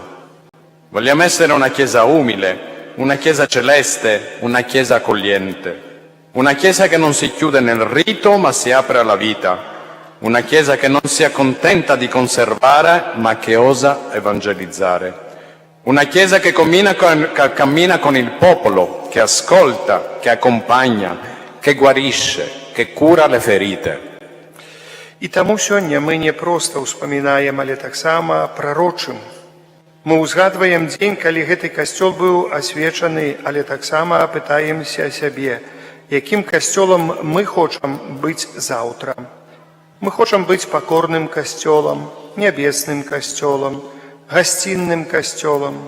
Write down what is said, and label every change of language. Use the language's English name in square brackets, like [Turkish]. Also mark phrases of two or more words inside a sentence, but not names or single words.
[Italian] Vogliamo essere una Chiesa umile, una Chiesa celeste, una Chiesa accogliente, una Chiesa che non si chiude nel rito ma si apre alla vita, una Chiesa che non si accontenta di conservare ma che osa evangelizzare. Una Chiesa che cammina con il popolo, che ascolta, che accompagna, che guarisce, che cura le ferite. [Belarusian] І таму сёння мы не проста ўспамінаем, але таксама прарочым. Мы ўзгадваем дзень, калі гэты касцёл быў асвечаны, але таксама пытаемся сябе, якім касцёлам мы хочам быць заўтра. Мы хочам быць пакорным касцёлам, нябесным касцёлам, гасцінным касцёлам.